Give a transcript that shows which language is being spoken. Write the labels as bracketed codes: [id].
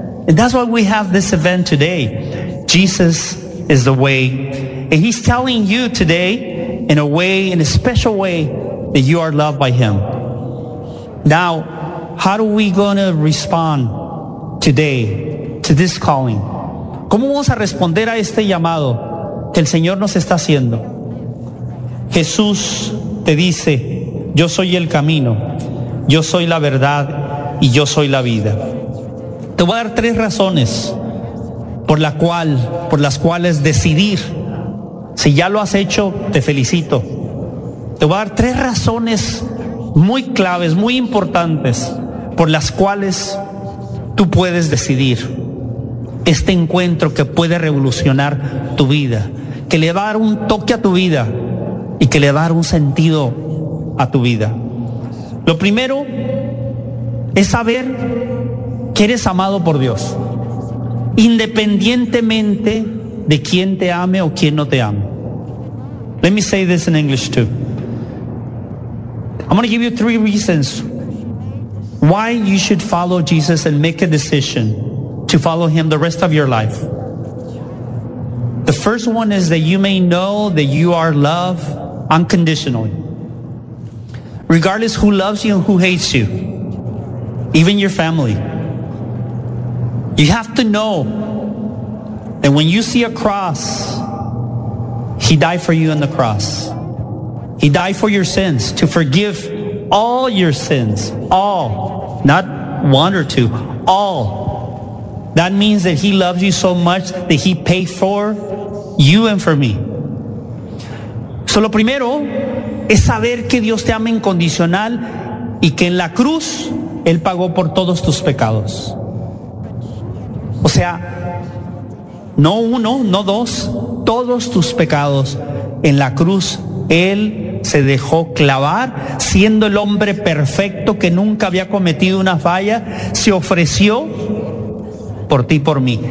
[en] And that's why we have this event today. Jesus is the way, and he's telling you today in a way, in a special way, that you are loved by him. Now, how are we going to respond today to this calling? [es] ¿Cómo vamos a responder a este llamado que el Señor nos está haciendo? Jesús te dice, yo soy el camino, yo soy la verdad y yo soy la vida. Te voy a dar tres razones por las cuales decidir. Si ya lo has hecho, te felicito. Te voy a dar tres razones muy claves, muy importantes, por las cuales tú puedes decidir este encuentro que puede revolucionar tu vida, que le va a dar un toque a tu vida y que le va a dar un sentido a tu vida. Lo primero es saber que eres amado por Dios, independientemente de quién te ame o quién no te ame. [en] Let me say this in English too. I'm going to give you three reasons why you should follow Jesus and make a decision to follow him the rest of your life. The first one is that you may know that you are loved unconditionally. Regardless who loves you and who hates you, even your family, you have to know And when you see a cross, he died for you on the cross. He died for your sins, to forgive all your sins, all, not one or two, all. That means that he loves you so much that he paid for you and for me. [es] So lo primero es saber que Dios te ama incondicional y que en la cruz él pagó por todos tus pecados. O sea, no uno, no dos, todos tus pecados en la cruz él se dejó clavar, siendo el hombre perfecto que nunca había cometido una falla, se ofreció por ti y por mí.